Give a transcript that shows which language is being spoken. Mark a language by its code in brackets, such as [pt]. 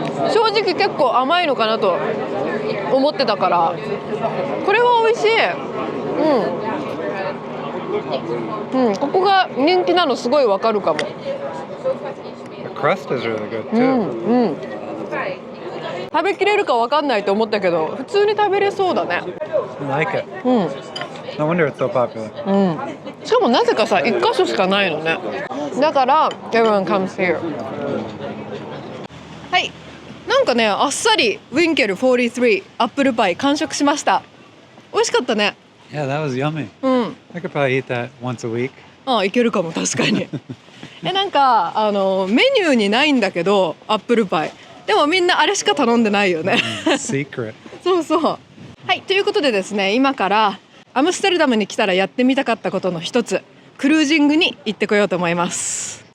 [ja] 正直結構甘いのかなと思ってたから、これは美味しい。ここが人気なのすごいわかるかも。 [en] The crust is really good too. [ja] 食べきれるかわかんないと思ったけど、普通に食べれそうだね。 [en] I like it. No wonder it's so popular. [ja] しかもなぜかさ、1箇所しかないのね。だから [en] everyone comes here。 [ja] はい。なんかね、あっさりウィンケル43アップルパイ完食しました。美味しかったね。 [en] Yeah, that was yummy. I could probably eat that once a week. [ja] いけるかも確かに。なんかメニューにないんだけどアップルパイでもみんなあれしか頼んでないよね [en] Secret. [ja] そうそう。はいということでですね、今からアムステルダムに来たらやってみたかったことの一つ、クルージングに行ってこようと思います。